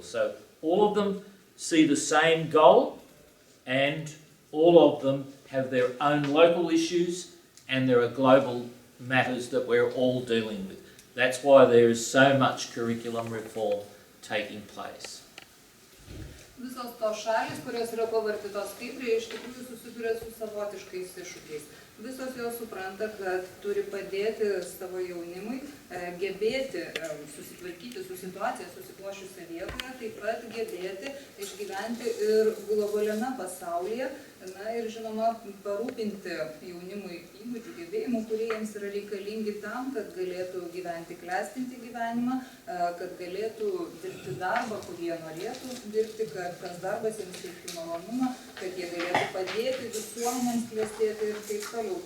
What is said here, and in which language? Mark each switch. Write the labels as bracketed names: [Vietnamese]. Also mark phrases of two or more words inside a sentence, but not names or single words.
[English] So all of them see the same goal, and all of them have their own local issues, and there are global matters that we're all dealing with. That's why there is so much curriculum reform taking place. [Lithuanian] Visos tos šalis, kurios yra pavartytos Kiprė, iš tikrųjų susiduria su savotiškais iššūkiais. Visos jos supranta, kad turi padėti savo jaunimui gebėti susitvarkyti su situacija susiklošiusią vietoje, taip pat gebėti išgyventi ir globaliame pasaulyje, na ir žinoma parūpinti jaunimui įgūdžių, gebėjimų, kurie jiems yra reikalingi tam, kad galėtų gyventi klestinti gyvenimą, kad galėtų dirbti darbą, kurį jie norėtų dirbti, kad tas darbas jiems teiktų malonumą, kad jie galėtų padėti visuomenėms klestėti ir taip toliau.